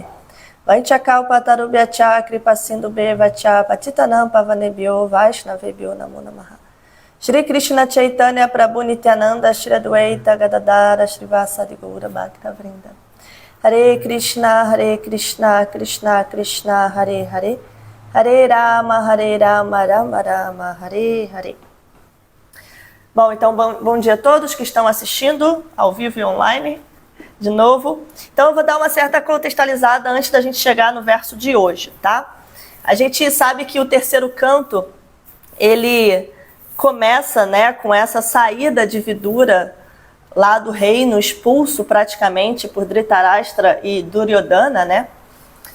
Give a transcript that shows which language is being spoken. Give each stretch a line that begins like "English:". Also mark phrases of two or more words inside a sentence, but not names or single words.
Sanskrit: वाञ्छाकल्पतरुभ्यश्च कृपासिन्धुभ्य एव च पतितानां पावनेभ्यो वैष्णवेभ्यो नमो नमः. श्रीकृष्णचैतन्य प्रभु नित्यानन्द श्रीअद्वैत गदाधर श्रीवासादि गौरभक्तवृन्द. हरे कृष्ण कृष्ण कृष्ण हरे हरे हरे राम राम राम हरे हरे.
Portuguese: Bom, então bom dia a todos que estão assistindo ao vivo e online, de novo. Então eu vou dar uma certa contextualizada antes da gente chegar no verso de hoje, tá? A gente sabe que o terceiro canto, ele começa, né, com essa saída de Vidura lá do reino, expulso praticamente por Dhritarashtra e Duryodhana, né?